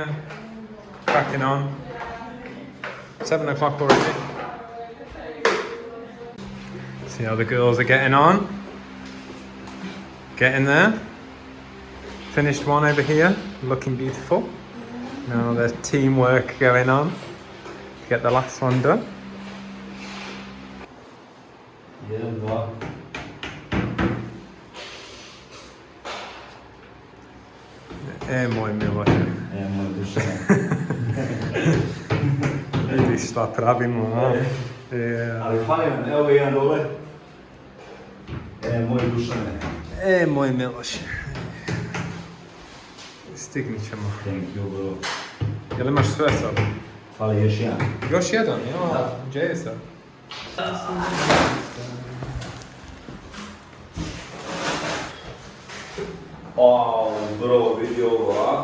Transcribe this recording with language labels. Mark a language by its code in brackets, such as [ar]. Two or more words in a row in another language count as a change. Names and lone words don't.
[en] Cracking on. 7 o'clock already. See how the girls are getting on. Getting there. Finished one over here, looking beautiful. Now there's teamwork going on to get the last one done. [bs] Moj Miloš. Moj duša. Vidiš šta pravimo, a? Ali fali nam, evo ga jedan dole. Moj dušane. Moj Miloš. Stignit ćemo. [en] Thank you, bro. [bs] Jel imaš sve sad? Fali još jedan. Još jedan, jo, gdje je sad? [en] Wow, bro, [bs] vidi ovo, a?